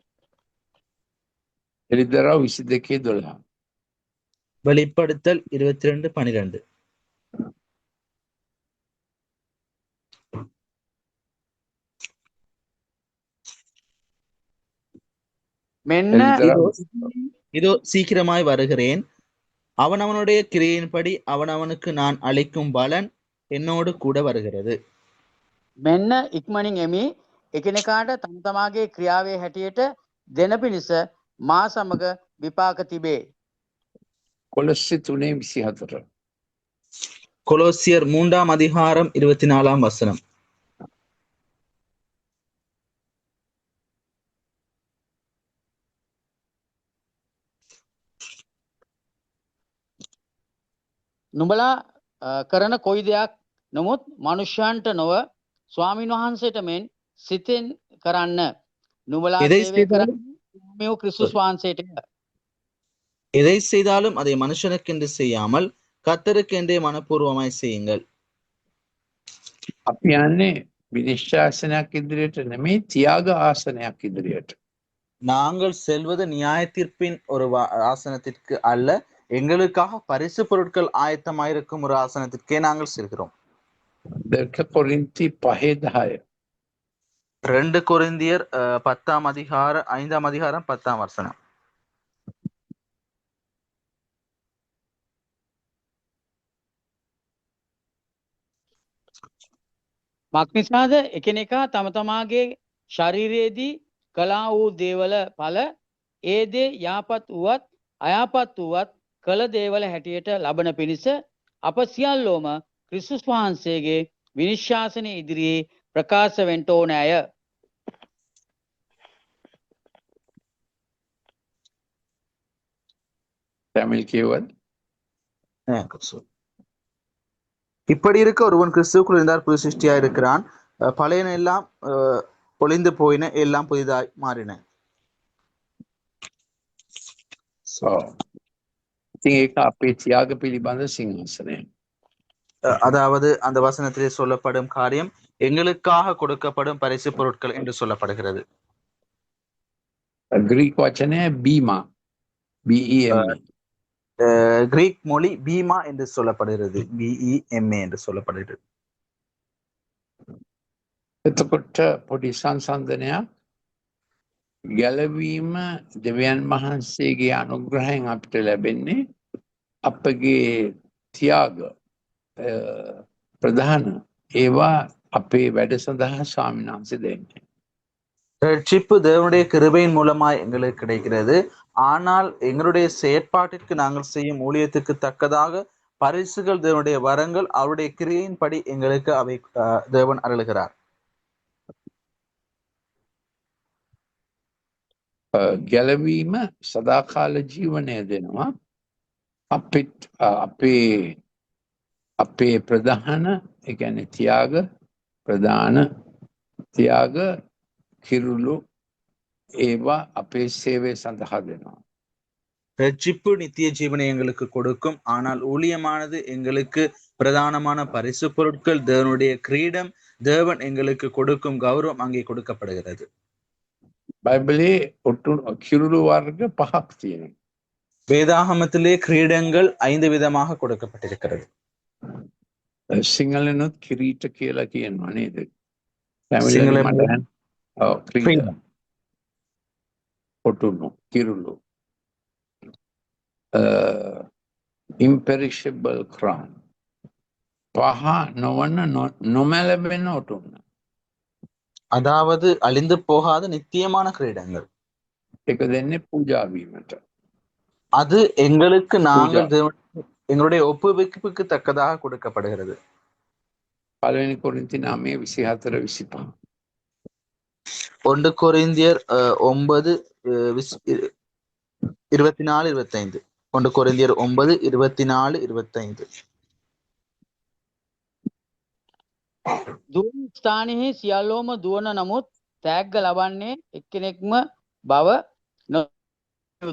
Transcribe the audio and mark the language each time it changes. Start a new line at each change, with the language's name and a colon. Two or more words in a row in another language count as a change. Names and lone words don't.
Sinhala: එලිදරව් 22:12.
Tamil: வெளிப்படுத்தல் 22:12.
Sinhala: මෙන්න එලිදරව්
Tamil: இதோ சீக்கிரமாய் வருகிறேன், அவனவனுடைய கிரியையின்படி அவனவனுக்கு நான் அளிக்கும் பலன் என்னோடு கூட வருகிறது.
Sinhala: මෙන්න ඉක්මනින් එමි, එකිනෙකාට තම තමාගේ ක්‍රියාවේ හැටියට දෙන පිණිස මා සමග විපාක තිබේ. කොලොස්සේ 3:24.
Tamil: கொலோசியர் 3ஆம் அதிகாரம் 24ஆம் வசனம்.
Sinhala: නුඹලා කරන කොයි දෙයක් නමුත් මනුෂ්‍යයන්ට නොව ස්වාමීන් වහන්සේට මෙන් සිතෙන් කරන්න. නුඹලා
Tamil: எதை
Sinhala: සේවය
Tamil: செய்தாலும்
Sinhala: කරන්නේ ක්‍රිස්තුස් වහන්සේට.
Tamil: எதை செய்தாலும் அதை மனுஷனுக்கென்று செய்யாமல் கர்த்தருக்கென்றே மனப்பூர்வமாய் செய்யுங்கள்.
Sinhala: අපි යන්නේ විනිශ්චාසනයක් ඉදිරියට නෙමෙයි තියාග ආසනයක් ඉදිරියට.
Tamil: நாங்கள் செல்வது நியாய தீர்ப்பின் ஒரு ஆசனத்திற்கு அல்ல, எங்களுக்காக பரிசு பொருட்கள் ஆயத்தமாயிருக்கும் ஒரு ஆசனத்திற்கே நாங்கள் செல்கிறோம்.
Sinhala: 2 කොරින්ති 5:10.
Tamil: 2 கொரிந்தியர் 5ஆம் அதிகாரம் 10ஆம் வசனம்.
Sinhala: මක්නිසාද එකිනෙකා තම තමාගේ ශරීරයේදී කළා වූ දේවල ඵල ඒ දේ යාපත් වුවත් අයාපත් වුවත් කළ දේවල හැටියට ලබන පිණිස අප සියල්ලෝම ක්‍රිස්තුස් වහන්සේගේ විනිශ්ශාසනය ඉදිරියේ ප්‍රකාශ වෙන්න ඕනෑය. තමිල් කියවද?
Tamil: இப்படி இருக்க ஒருவன் கிறிஸ்துவுக்குள் இருந்தால் புது சிருஷ்டியா இருக்கிறான், பழையன எல்லாம் ஒளிந்து போயின, எல்லாம் புதிதாய் மாறின.
Sinhala: ඉතින් ඒක අපේ තියාග පිළිබඳ සිංහාසනය.
Tamil: அதாவது அந்த வசனத்திலே சொல்லப்படும் காரியம் எங்களுக்காக கொடுக்கப்படும் பரிசு பொருட்கள் என்று சொல்லப்படுகிறது.
Sinhala: ග්‍රීක වචනය බීමා. BEMA.
Tamil: கிரீக் மொழி பீமா என்று சொல்லப்படுகிறது, BEMA என்று சொல்லப்படுகிறது.
Sinhala: එතකොට පොඩි සංසන්දනයක් ගැලවීම දෙවියන් වහන්සේගේ අනුග්‍රහයෙන් අපිට ලැබෙන්නේ අපගේ තියාග ප්‍රධාන ඒවා අපේ වැඩ සඳහා ස්වාමීන් වහන්සේ දෙන්නේ.
Tamil: ரட்சிப்பு தேவனுடைய கிருபையின் மூலமாய் எங்களுக்கு கிடைக்கிறது. ஆனால் எங்களுடைய செயற்பாட்டிற்கு நாங்கள் செய்யும் ஊழியத்துக்கு தக்கதாக பரிசுகள், தேவனுடைய வரங்கள், அவருடைய கிரியையின்படி எங்களுக்கு அவை தேவன் அருளுகிறார்.
Sinhala: ගැලවීම සදාකාල ජීවනය දෙනවා. අපේ ප්‍රධාන ඒ කියන්නේ තියාග ප්‍රධාන තියාග කිරුළු ඒවා අපේ සේවය සඳහා දෙනවා.
Tamil: ரட்சிப்பு நித்திய ஜீவனை எங்களுக்கு கொடுக்கும். ஆனால் ஊழியமானது எங்களுக்கு பிரதானமான பரிசு பொருட்கள், தேவனுடைய கிரீடம், தேவன் எங்களுக்கு கொடுக்கும் கௌரவம் அங்கே கொடுக்கப்படுகிறது.
Sinhala: බයිබලයේ ඔට්ටු කිරුළු වර්ග 5ක් තියෙනවා.
Tamil: வேதாகமத்திலே கிரீடங்கள் 5 விதமாக கொடுக்கப்பட்டிருக்கிறது.
Sinhala: සිංහලෙනුත් කිරීට කියලා කියනවා නේද? පැමිණිලි සිංහලෙන් මට ඔව් ක්‍රීඩ
Tamil: கிரீடம்.
Sinhala: ඔටුනු කිරුළු
English: imperishable crown
Sinhala: පහ නොවන නොමැලෙන ඔටුන්න.
Tamil: அதாவது அழிந்து போகாத நித்தியமான கிரீடங்கள்.
Sinhala: ඒක දෙන්නේ පූජා වීමට.
Tamil: அது எங்களுக்கு நாங்கள் எங்களுடைய ஒப்புவிப்புக்கு தக்கதாக கொடுக்கப்படுகிறது.
Sinhala: පළවෙනි කොරින්ති 9:24-25.
Tamil: 1 கொரிந்தியர் 9:24-25. 1 கொரிந்தியர் 9:24-25.
Sinhala: දුවන ස්ථානයෙහි සියල්ලෝම දුවන නමුත් තෑග්ග ලබන්නේ එක්කෙනෙක්ම බව නොද.